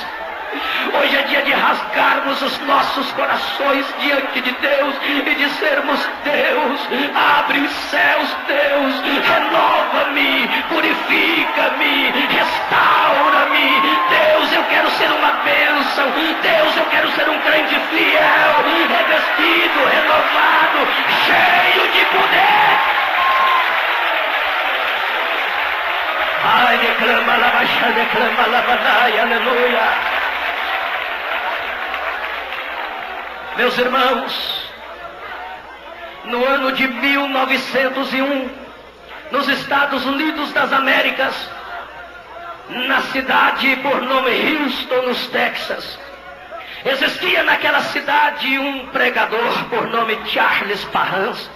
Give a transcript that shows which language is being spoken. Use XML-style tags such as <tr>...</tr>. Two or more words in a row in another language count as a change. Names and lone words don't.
<pt>Hoje é dia de rasgarmos os nossos corações diante de Deus e dizermos: Deus, abre os céus, Deus, renova-me, purifica-me, restaura-me. Deus, eu quero ser uma bênção. Deus, eu quero ser um crente fiel, revestido, renovado, cheio de poder. Ai, declama, lavachá, declama, lavadai, aleluia. Meus irmãos, no ano de 1901, nos Estados Unidos das Américas, na cidade por nome Houston, nos Texas, existia naquela cidade um pregador por nome Charles Parham.</pt>